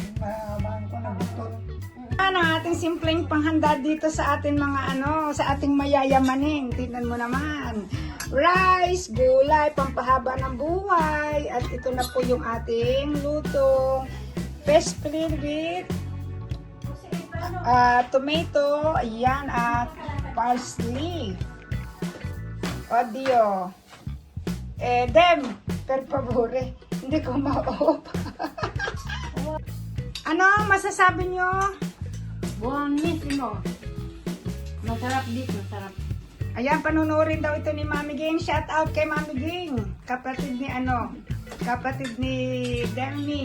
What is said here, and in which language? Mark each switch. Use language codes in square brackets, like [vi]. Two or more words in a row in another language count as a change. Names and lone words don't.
[tl] Ang ating simpleng panghanda dito sa ating mga sa ating mayayamanin. Tingnan mo naman. Rice, gulay, pampahaba ng buhay. At ito na po yung ating lutong [en] fish fillet with tomato, [tl] ayan, at parsley. [it] Odio. Dem, per favore, [tl] hindi ko ma-off. Ano masasabi nyo? Buonissimo. Masarap dito, masarap. Ayan, panunurin daw ito ni Mami Ging. [en] Shout out [tl] kay Mami Ging. Kapatid ni Demi.